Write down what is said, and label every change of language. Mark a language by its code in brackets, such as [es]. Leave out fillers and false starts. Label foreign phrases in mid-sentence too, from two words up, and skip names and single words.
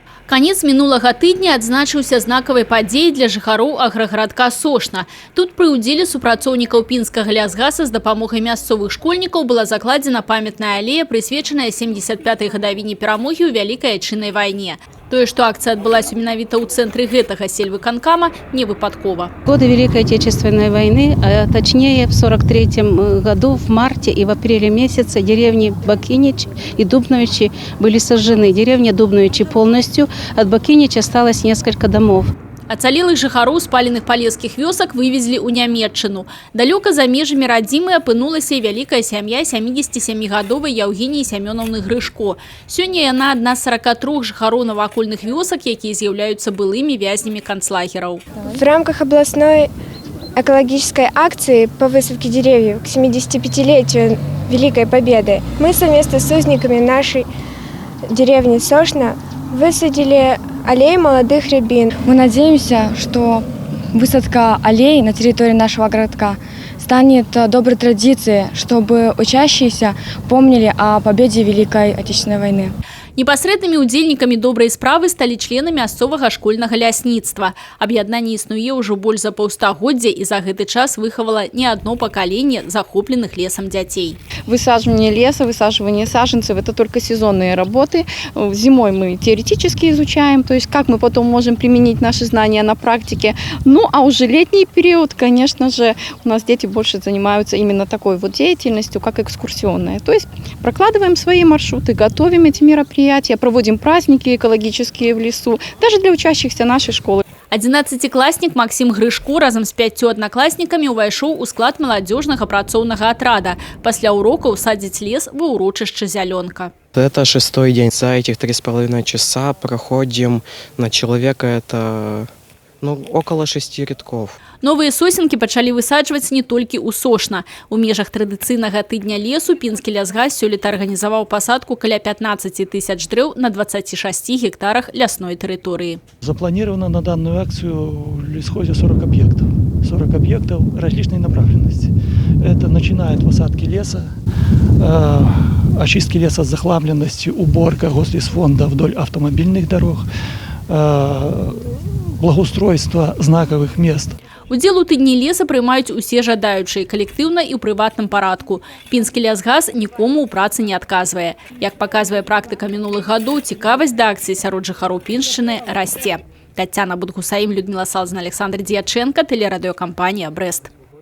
[be] Канец мінулага тыдня адзначыўся знакавай падзеяй для жыхароў аграгарадка Сошна. Тут пры ўдзеле супрацоўнікаў пінскага лясгаса з дапамогай мясцовых школьнікаў была закладзена памятная алея, прысвечаная 75-й гадавіне перамогі ў Вялікай Айчыннай вайне. Тое, што акцыя адбылася менавіта ў цэнтры гэтага сельвыканкама, не выпадкова. [ru] В годы Великой Отечественной войны, точнее в 43 году, в марте и в апреле месяце деревни Бакинич и Дубновичи были сожжены. Деревня Дубновичи полностью, от Бакинич осталось несколько домов. [be] Ацалелых жыхароў спаленых палескіх вёсак вывезлі ў Нямецчыну. Далёка за межамі радзімы апынулася і вялікая сям'я 77-гадовай Яўгеніі Сямёнаўны Грышко. Сёння яна адна з 43 жыхароў навакольных вёсак, якія з'яўляюцца былымі вязнямі канцлагераў. [ru] В рамках областной экологической акции по высадке деревьев к 75-летию Великой Победы мы совместно с узниками нашей деревни Сошна высадили аллеи молодых рябин. Мы надеемся, что высадка аллей на территории нашего городка станет доброй традицией, чтобы учащиеся помнили о победе Великой Отечественной войны. [be] Непасрэднымі ўдзельнікамі добрай справы сталі члены мясцовага школьнага лясніцтва. Аб'яднанне існуе ўжо больш за паўстагоддзя і за гэты час выхавала не одно пакаленне захопленых лесам дзяцей. [ru] Высаживание леса, высаживание саженцев – это только сезонные работы. Зимой мы теоретически изучаем, то есть как мы потом можем применить наши знания на практике. Ну а уже летний период, конечно же, у нас дети больше занимаются именно такой вот деятельностью, как экскурсионная. То есть прокладываем свои маршруты, готовим эти мероприятия, проводим праздники экологические в лесу, даже для учащихся нашей школы. [be] 11-класнік Максим Грышко разом з 5 аднакласнікамі ўвайшоў у склад маладзёжнага працоўнага атрада. Пасля урокаў садзіць лес ва ўрочышча «Зялёнка». [ru] Это 6-й день. За этих 3,5 часа проходим на человека это около 6 рядков. [be] Новыя сосенкі пачалі высаджваць не толькі ў Сошна. У межах традыцыйнага тыдня лесу пінскі лясгас сёлета арганізаваў пасадку каля 15 тысяч дрэў на 26 гектарах лясной тэрыторыі. [ru] Запланировано на данную акцию в лесхозе 40 объектов. 40 объектов различной направленности. Это начиная от посадки леса, очистки леса с захламленностью, уборка гослесфонда вдоль автомобильных дорог, благоустройство знаковых мест. [be] Удзел у тыдні леса прымаюць усе жадаючыя калектыўна і ў прыватным парадку. Пінскі лясгас нікому ў працы не адказвае. Як паказвае практыка мінулых гадоў, цікавасць да акцыі сярод жыхароў Піншчыны расце. [ru] Тацяна Будгусаім, Людмила Салзина, Александр Дьяченко, телерадиокомпания «Брест».